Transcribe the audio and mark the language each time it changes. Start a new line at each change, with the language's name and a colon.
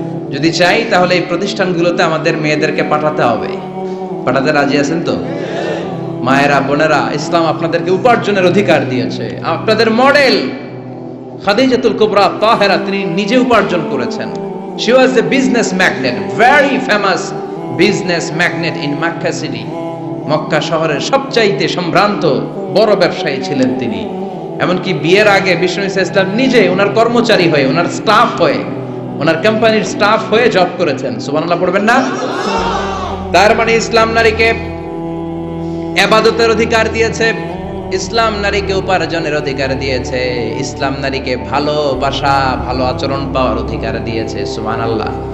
Bangla: যদি চাই তাহলে এই প্রতিষ্ঠানগুলোতে আমাদের মেয়েদেরকে পাঠাতে হবে। পাঠাতে রাজি আছেন তো? মায়েরা, বোনেরা, ইসলাম আপনাদেরকে উপার্জনের অধিকার দিয়েছে। আপনাদের মডেল খাদিজাতুল কুবরা তাহেরা, তিনি নিজে উপার্জন করেছেন।
English: She was a business magnate, very famous business magnate in Makkah city.
Bangla: Mecca শহরের সবচাইতে সম্ভ্রান্ত বড় ব্যবসায়ী ছিলেন তিনি। এমনকি বিয়ের আগে বিশ্বনবী সাল্লাল্লাহু আলাইহি ওয়াসাল্লাম নিজে ওনার কর্মচারী হয়ে, ওনার স্টাফ হয়ে, ওনার কোম্পানির স্টাফ হয়ে জব করেছেন। সুবহানাল্লাহ পড়বেন না? তার মানে ইসলাম নারীকে ইবাদতের অধিকার দিয়েছে, ইসলাম নারীকে উপার্জনের অধিকার দিয়েছে, ইসলাম নারীকে ভালোবাসা, ভালো আচরণ পাওয়ার অধিকার দিয়েছে। সুবহানাল্লাহ।